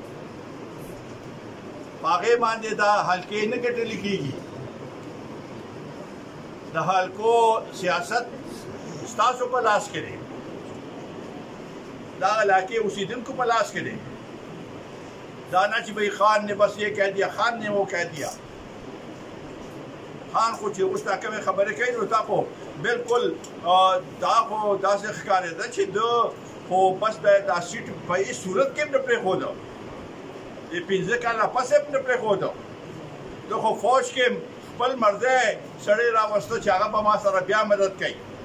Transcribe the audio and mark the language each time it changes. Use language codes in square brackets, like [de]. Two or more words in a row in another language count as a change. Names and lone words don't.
[ps] په هغې باندې دا حلقې نه ګټلې کېږي د حلقو سیاست ستاسو په لاس کې دی دا علاقې اوسیدونکو په لاس کې دی دا نه چې [ur] بھائی خان نے بس یہ کہہ دیا خان نے وہ کہہ دیا [ps] خان خو چې اوس دا کومې خبرې کوي نو تا خو بالکل دا خو داسې ښکارېده چې ده خو بس دا سیټ په هېڅ صورت کې هم نه پرېښوده د 15 کاله پس هم نه پرېښوده ده خو فوج کې خپل مرځی سړی راوسته چې هغه به ما سره بیا مدد کوي